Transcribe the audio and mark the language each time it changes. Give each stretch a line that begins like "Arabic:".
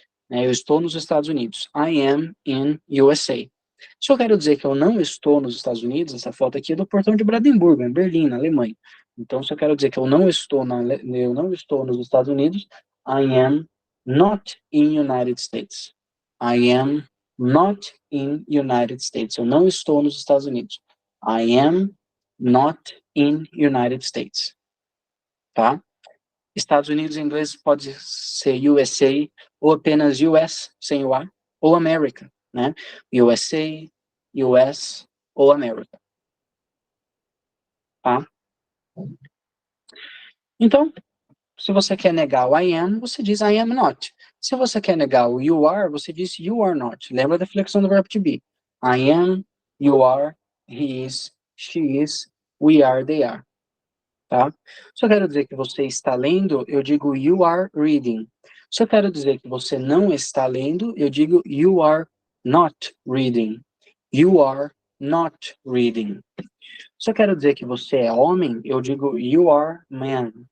Portuguese: Eu estou nos Estados Unidos.
English: I am in USA.
Portuguese: Se eu quero dizer que eu não estou nos Estados Unidos, essa foto aqui é do portão de Brandenburgo, em Berlim, na Alemanha. Então, se eu quero dizer que eu não estou nos Estados Unidos,
English: I am not in United States. I am not in United States.
Portuguese: Eu não estou nos Estados Unidos.
English: I am not in United States.
Portuguese: Tá? Estados Unidos em inglês pode ser USA, ou apenas US, sem o A, ou America, né?
English: USA, US, ou America.
Portuguese: Tá? Então, se você quer negar o I am, você diz
English: I am not.
Portuguese: Se você quer negar o you are, você diz
English: you are not.
Portuguese: Lembra da flexão do verbo to be.
English: I am, you are, he is, she is, we are, they are.
Portuguese: Tá? Se eu quero dizer que você está lendo, eu digo
English: you are reading.
Portuguese: Se eu quero dizer que você não está lendo, eu digo
English: you are not reading. You are not reading.
Portuguese: Se eu quero dizer que você é homem, eu digo
English: you are man.